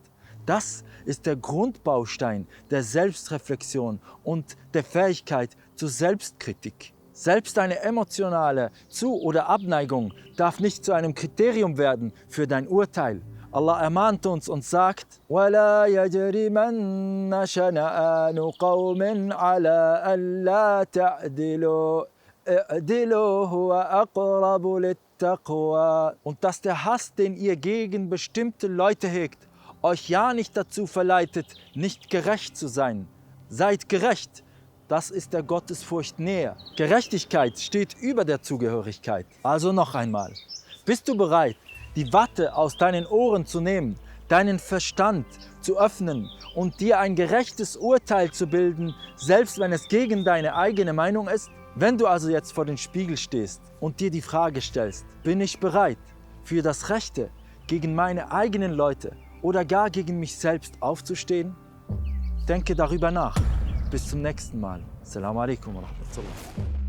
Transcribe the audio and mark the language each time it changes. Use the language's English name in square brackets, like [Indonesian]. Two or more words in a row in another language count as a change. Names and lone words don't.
[German] Das ist der Grundbaustein der Selbstreflexion und der Fähigkeit zur Selbstkritik. Selbst eine emotionale Zu- oder Abneigung darf nicht zu einem Kriterium werden für dein Urteil. Allah ermahnt uns und sagt: [Arabic] وَلَا يَجْرِمَنَّ شَنَآنُ قَوْمٍ عَلَىٰ أَلَّا تَعْدِلُوا اعْدِلُوا هُوَ أَقْرَبُ لِلتَّقْوَى. [German] Und dass der Hass, den ihr gegen bestimmte Leute hegt, euch ja nicht dazu verleitet, nicht gerecht zu sein. Seid gerecht, das ist der Gottesfurcht näher. Gerechtigkeit steht über der Zugehörigkeit. Also noch einmal, bist du bereit, die Watte aus deinen Ohren zu nehmen, deinen Verstand zu öffnen und dir ein gerechtes Urteil zu bilden, selbst wenn es gegen deine eigene Meinung ist? Wenn du also jetzt vor dem Spiegel stehst und dir die Frage stellst: Bin ich bereit, für das Rechte gegen meine eigenen Leute oder gar gegen mich selbst aufzustehen? Denke darüber nach. Bis zum nächsten Mal. [Arabic] السلام عليكم ورحمة الله.